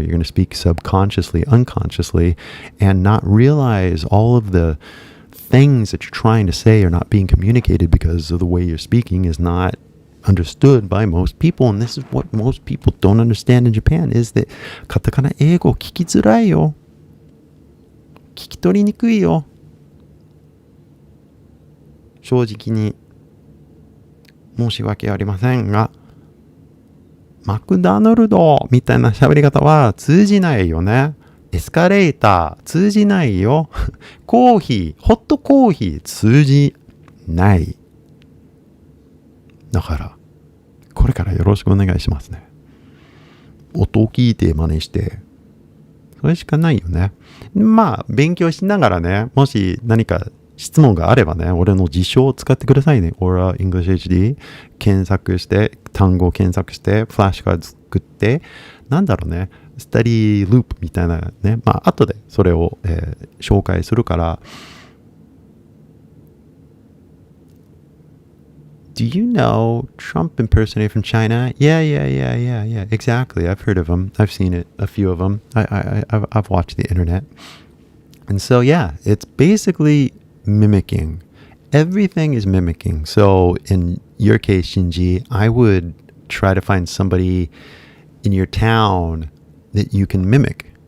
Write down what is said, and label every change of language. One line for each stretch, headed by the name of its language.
English: You're going to speak subconsciously, unconsciously, and not realize all of the things that you're trying to say are not being communicated because of the way you're speaking is not understood by most people. And this is what most people don't understand in Japan, is that
Japanese: カタカナ英語聞きづらいよ。聞き取りにくいよ。正直に申し訳ありませんが、マクドナルドみたいな喋り方は通じないよね。エスカレーター通じないよ。コーヒー、ホットコーヒー通じない。だから、これからよろしくお願いしますね。音を聞いて真似して、それしかないよね。まあ、勉強しながらね、もし何か質問があればね、俺の辞書を使ってくださいね。 Aura English HD 検索して、単語を検索して、フラッシュカード作って、なんだろうね、スタディループみたいなね、まあ、後でそれを、紹介するから。
English: Do you know Trump impersonator from China? Yeah. Exactly. I've heard of him. I've seen it. A few of them. I've watched the internet. And so, yeah, it's basically mimicking. Everything is mimicking. So in your case, Shinji, I would try to find somebody in your town that you can mimic.